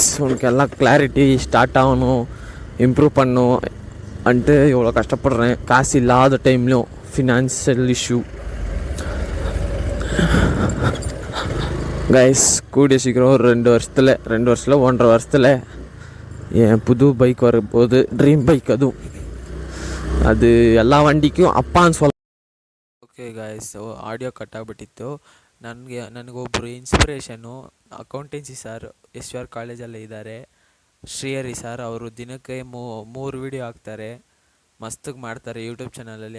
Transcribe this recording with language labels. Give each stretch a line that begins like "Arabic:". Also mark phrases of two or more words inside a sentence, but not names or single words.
Tamil: உனக்கு எல்லாம்
English: clarity start
Tamil: ஆகணும், இம்ப்ரூவ் பண்ணணும் வந்துட்டு இவ்வளோ கஷ்டப்படுறேன். காசு இல்லாத டைம்லையும்
English: financial issue guys.
Tamil: கூடிய சீக்கிரம் ஒரு 2 வருஷத்தில் 1.5 வருஷத்தில் என் புது பைக் வரப்போகுது,
English: dream bike.
Kannada: அதுவும் ಅದು ಎಲ್ಲ ವಂಡಿಗೂ ಅಪ್ಪ ಅನ್ಸೋಲ್ಲ.
English: okay guys, audio cut
Kannada: ಆಗಿಬಿಟ್ಟಿತ್ತು. ನನಗೊಬ್ಬರು
English: inspiration accountancy sir
Kannada: SVR ಕಾಲೇಜಲ್ಲೇ ಇದ್ದಾರೆ, ಶ್ರೀಹರಿ ಸರ್. ಅವರು ದಿನಕ್ಕೆ 3 ವೀಡಿಯೋ ಹಾಕ್ತಾರೆ, ಮಸ್ತಿಗೆ ಮಾಡ್ತಾರೆ ಯೂಟ್ಯೂಬ್ ಚಾನಲಲ್ಲಿ.